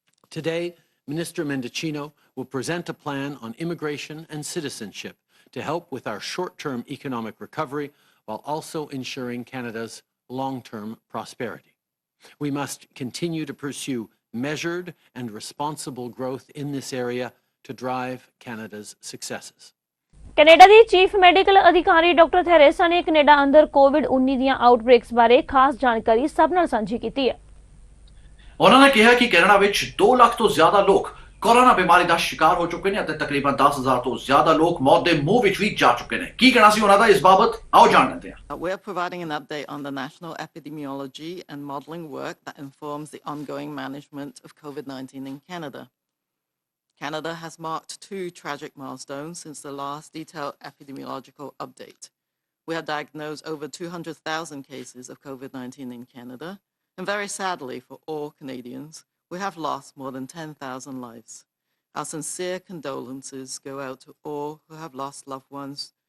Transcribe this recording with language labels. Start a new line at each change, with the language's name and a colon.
English: Today, Minister Mendicino will present a plan on immigration and citizenship to help with our short-term economic recovery while also ensuring Canada's long-term prosperity. We must continue to pursue measured and responsible growth in this area to drive Canada's successes.
Punjabi: Canada ਦੀ chief medical ਅਧਿਕਾਰੀ doctor Theresa ਨੇ Canada ਅੰਦਰ ਕੋਵਿਡ-19 ਦੀਆਂ ਆਊਟਬ੍ਰੇਕਸ ਬਾਰੇ ਖਾਸ ਜਾਣਕਾਰੀ ਸਭ ਨਾਲ ਸਾਂਝੀ ਕੀਤੀ ਹੈ। ਉਹਨਾਂ ਨੇ ਕਿਹਾ ਕਿ ਕੈਨੇਡਾ ਵਿੱਚ 2 ਲੱਖ ਤੋਂ ਜ਼ਿਆਦਾ ਲੋਕ ਕੋਰੋਨਾ ਬਿਮਾਰੀ ਦਾ ਸ਼ਿਕਾਰ ਹੋ ਚੁੱਕੇ ਨੇ ਅਤੇ ਤਕਰੀਬਨ 10,000 ਤੋਂ ਜ਼ਿਆਦਾ ਲੋਕ ਮੌਤ ਦੇ ਮੂੰਹ ਵਿੱਚ ਵੀ ਜਾ ਚੁੱਕੇ ਨੇ। ਕੀ ਕਹਿਣਾ ਸੀ ਉਹਨਾਂ ਦਾ ਇਸ ਬਾਬਤ, ਆਓ ਜਾਣ ਲੈਂਦੇ ਹਾਂ।
English: We're providing an update on the national epidemiology and modelling work that informs the ongoing management of COVID-19 in Canada. Canada has marked 2 tragic milestones since the last detailed epidemiological update. We have diagnosed over 200,000 cases of COVID-19 in Canada, and very sadly for all Canadians, we have lost more than 10,000 lives. Our sincere condolences go out to all who have lost loved ones